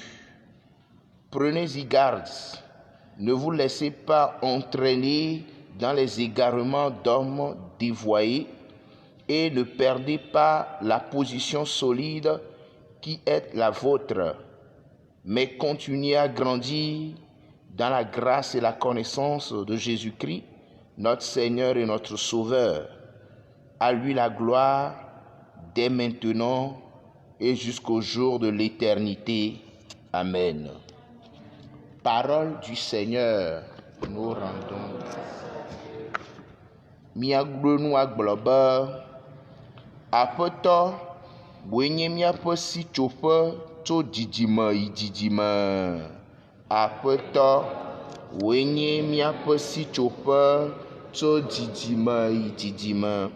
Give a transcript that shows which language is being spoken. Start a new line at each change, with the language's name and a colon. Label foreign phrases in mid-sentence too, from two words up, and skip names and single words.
French: Prenez-y garde, ne vous laissez pas entraîner dans les égarements d'hommes dévoyés et ne perdez pas la position solide qui est la vôtre, mais continuez à grandir dans la grâce et la connaissance de Jésus-Christ, notre Seigneur et notre Sauveur. À lui la gloire, dès maintenant et jusqu'au jour de l'éternité. Amen. Parole du Seigneur, nous rendons grâce.
Ewe: Miagblonu agblɔbe, Aƒetɔ, wòe nye míaƒe sitsoƒe tso dzidzime yi dzidzime. Aƒetɔ, wòe nye míaƒe sitsoƒe tso dzidzime yi dzidzime.